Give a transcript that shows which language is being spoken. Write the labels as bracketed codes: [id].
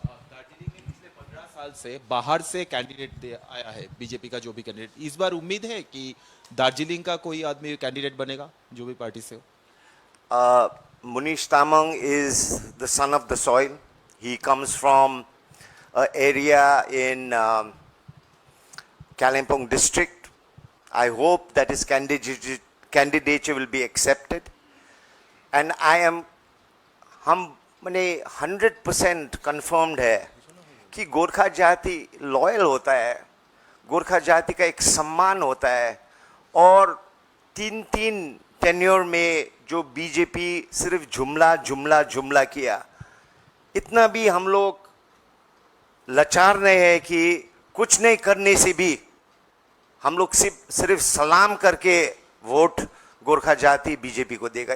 [hi] दार्जिलिंग में पिछले 15 साल से बाहर से कैंडिडेट आया है बीजेपी का, जो भी कैंडिडेट, इस बार उम्मीद है कि दार्जिलिंग का कोई आदमी कैंडिडेट बनेगा जो भी पार्टी से हो? [en] Munish Tamang is the son of the soil. He comes from an area in Kalimpong district. I hope that his candidature will be accepted. [hi] And हम मैंने [en] 100% confirmed [hi] है कि गोरखा जाति लॉयल होता है, गोरखा जाति का एक सम्मान होता है। और 3 टेन्योर में जो बीजेपी सिर्फ जुमला किया, इतना भी हम लोग लाचार नहीं है कि कुछ नहीं करने से भी हम लोग सिर्फ सलाम करके वोट गोरखा जाति बीजेपी को देगा।